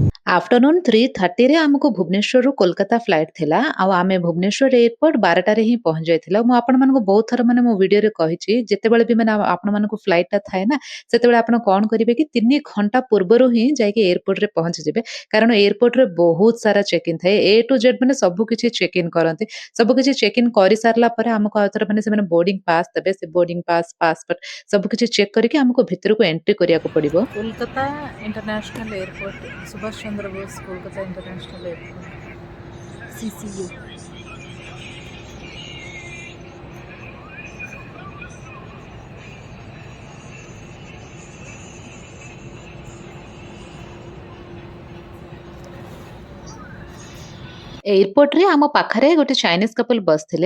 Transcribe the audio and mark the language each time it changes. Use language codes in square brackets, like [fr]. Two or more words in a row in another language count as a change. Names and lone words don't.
[or] आफ्टरनून 3:30 ରେ ଆମକୁ ଭୁବନେଶ୍ୱରରୁ କୋଲକାତା ଫ୍ଲାଇଟ୍ ଥିଲା ଆଉ ଆମେ ଭୁବନେଶ୍ୱର ଏୟାରପୋର୍ଟ 12ଟାରେ ହିଁ ପହଞ୍ଚି ଯାଇଥିଲୁ। ମୁଁ ଆପଣମାନଙ୍କୁ ବହୁତ ଥର ମାନେ ମୋ ଭିଡିଓରେ କହିଛି ଯେତେବେଳେ ବି ମାନେ ଆପଣମାନଙ୍କୁ ଫ୍ଲାଇଟଟା ଥାଏ ନା ସେତେବେଳେ ଆପଣ କଣ କରିବେ କି 3 ଘଣ୍ଟା ପୂର୍ବରୁ ହିଁ ଯାଇକି ଏୟାରପୋର୍ଟରେ ପହଞ୍ଚିଯିବେ। କାରଣ ଏୟାରପୋର୍ଟରେ ବହୁତ ସାରା [en] check in [or] ଥାଏ। [en] A to Z [or] ମାନେ ସବୁ କିଛି [en] check in [or] କରନ୍ତି। ସବୁ କିଛି [en] check in [or] କରିସାରିଲା ପରେ ଆମକୁ ଆଉ ଥରେ ମାନେ ସେମାନେ [en] boarding pass [or] ଦେବେ। ସେ [en] boarding pass [or] ପାସପୋର୍ଟ ସବୁ କିଛି ଚେକ୍ କରିକି ଆମକୁ ଭିତରକୁ ଏଣ୍ଟ୍ରି କରିବାକୁ ପଡିବ। कोलकाता इंटरनेशनल एयरपोर्ट सुभाष चंद्र बोस कोलकाता इंटरनेशनल एयरपोर्ट CCU ଏୟାରପୋର୍ଟରେ ଆମ ପାଖରେ ଗୋଟେ ଚାଇନିଜ କପଲ ବସିଥିଲେ।